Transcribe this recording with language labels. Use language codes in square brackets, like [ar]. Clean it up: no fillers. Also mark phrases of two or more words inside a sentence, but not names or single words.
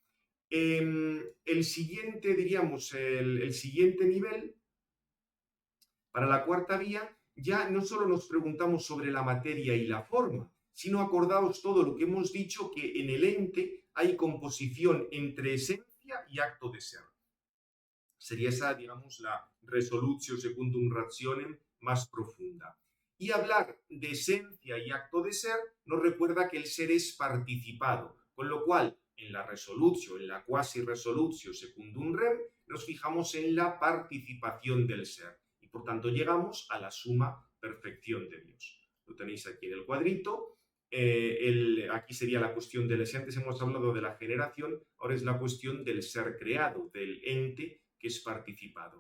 [es] El siguiente, diríamos, el siguiente nivel, para la cuarta vía, ya no solo nos preguntamos sobre la materia y la forma, sino acordaos todo lo que hemos dicho, que en el ente hay composición entre esencia y acto de ser. Sería esa, digamos, la [la] resolutio secundum rationem [es] más profunda. Y hablar de esencia y acto de ser nos recuerda que el ser es participado, con lo cual en la resolutio, en la [la] quasi resolutio secundum rem, [es] nos fijamos en la participación del ser y por tanto llegamos a la suma perfección de Dios. Lo tenéis aquí en el cuadrito. Aquí sería la cuestión del ser. Antes hemos hablado de la generación, ahora es la cuestión del ser creado, del ente que es participado.